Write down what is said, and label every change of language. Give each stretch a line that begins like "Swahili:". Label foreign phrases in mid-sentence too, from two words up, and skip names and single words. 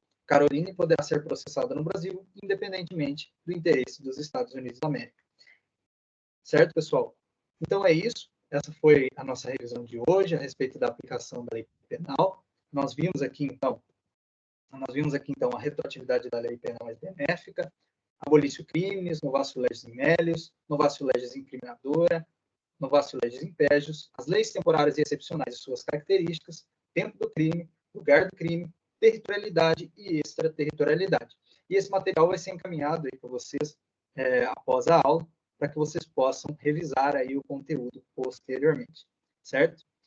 Portuguese: Caroline poderá ser processada no Brasil, independentemente do interesse dos Estados Unidos da América. Certo, pessoal? Então é isso. Essa foi a nossa revisão de hoje a respeito da aplicação da lei penal. Nós vimos aqui, então, a retroatividade da lei penal mais benéfica,
Latin: abolício crimes, novatio legis in melius, novatio legis incriminadora, novatio legis impégios,
Portuguese: as leis temporárias e excepcionais e suas características, tempo do crime, lugar do crime, territorialidade e extraterritorialidade. E esse material vai ser encaminhado aí para vocês após a aula, para que vocês possam revisar aí o conteúdo posteriormente, certo?